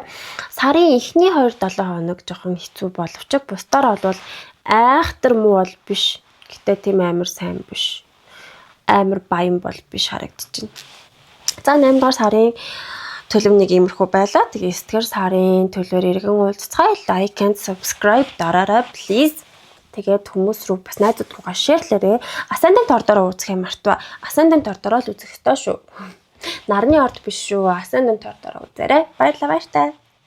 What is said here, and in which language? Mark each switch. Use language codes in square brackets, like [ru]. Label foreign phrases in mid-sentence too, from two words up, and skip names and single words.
[mn] Сарын эхний 2-7 хоног жоохон хэцүү боловч бусдаар бол айхтар муу бол биш. Гэтэ тийм амар сайн биш. Амар баян бол биш харагдаж байна. За 8 дугаар сарын төлөв нэг иймэрхүү байлаа. Тэгээ 9 дугаар сарын төлөөр иргэн уулзцай. [en] Like and subscribe [mn] дараарай please. Тэгээд хүмүүс рүү бас найзууд руугаа шеэрлээрэй. Ascendant ордороо үзэх юм мартва. Ascendant ордороо л үзэх ёстой шүү. Нарны орд биш шүү. Ascendant ордороо үзээрэй. Баярлалаа баяртай.